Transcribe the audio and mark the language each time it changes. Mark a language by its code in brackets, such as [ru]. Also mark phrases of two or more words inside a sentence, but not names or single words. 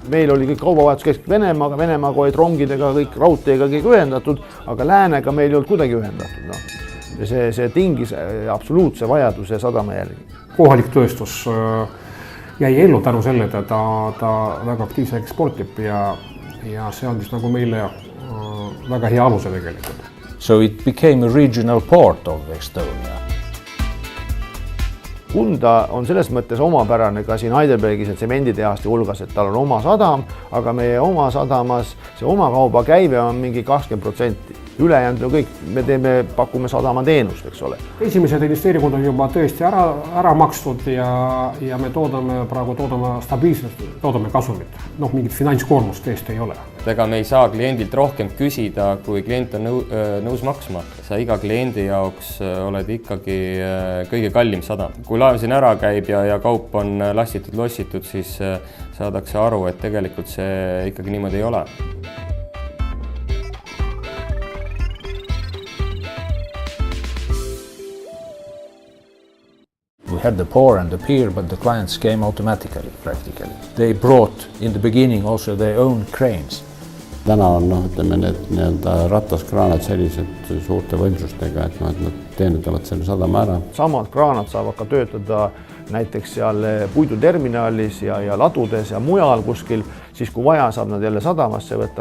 [et] Meil oli kõik kaubavahetus keskselt Venemaaga olid rongidega, kõik raudteega kõik ühendatud, aga läänega meil ei olnud kuidagi ühendatud. Ja see tingis absoluutse vajaduse sadama järgi. Kohalik tööstus jäi ellu tänu selle, et ta väga aktiivselt eksportib ja see andis nagu meile väga hea aluse tegelikult. [en] So it became a regional port of Estonia. [et] Kunda on selles mõttes omapärane ka siin Heidelbergis ja tsemenditehaste hulgas, et tal on oma sadam, aga meie oma sadamas see oma kauba käive on mingi 20%. Ülejäänud kõik me pakume sadama teenust, eks ole. Esimesed investeeringud on juba tõesti ära makstud ja me praegu toodame stabiilselt, toodame kasumit. Mingit finantskoormust tõesti ei ole. Ega me ei saa kliendilt rohkem küsida, kui klient on nõus maksma. Sa iga kliendi jaoks oled ikkagi kõige kallim sadam. Kui laev siin ära käib ja kaup on lastitud, lossitud, siis saadakse aru, et tegelikult see ikkagi niimoodi ei ole. [en] We had the pour and the pier, but the clients came automatically, practically. They brought in the beginning also their own cranes. [et] Täna on need rattaskraanad sellised suurte võimsustega, et nad teenindavad selle sadama ära. Samad kraanad saavad ka töötada näiteks seal puiduterminalis ja ladudes ja mujal kuskil, siis kui vaja saab nad jälle sadamasse võtta.